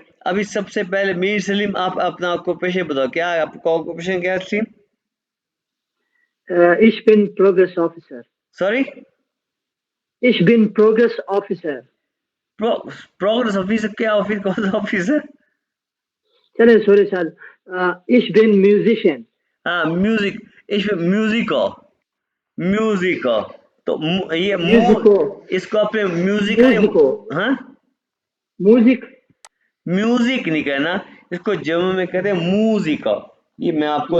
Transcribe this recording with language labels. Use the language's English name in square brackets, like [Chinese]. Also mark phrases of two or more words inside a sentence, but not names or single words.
[Hindi] अभी सबसे पहले मीर सलीम, आप अपना ऑक्यूपेशन बताओ, क्या है आपका ऑक्यूपेशन, क्या थी, [German] Ich bin Progress Officer. [English] सॉरी, [German] Ich bin Progress Officer. [English] progress officer, [Hindi] क्या ऑफिस, कौन सा ऑफिस है। [English] चले sorry sir. [German] Ich bin Musician. [Hindi] हाँ, म्यूजिक, इसमें म्यूजिका, तो ये [German] Musico. [Hindi] इसको अपने म्यूजिक, [German] Musico. [Hindi] हाँ, [English] Music. [Hindi] म्यूजिक नहीं कहना, इसको जर्मन में कहते हैं मूजिका। ये मैं आपको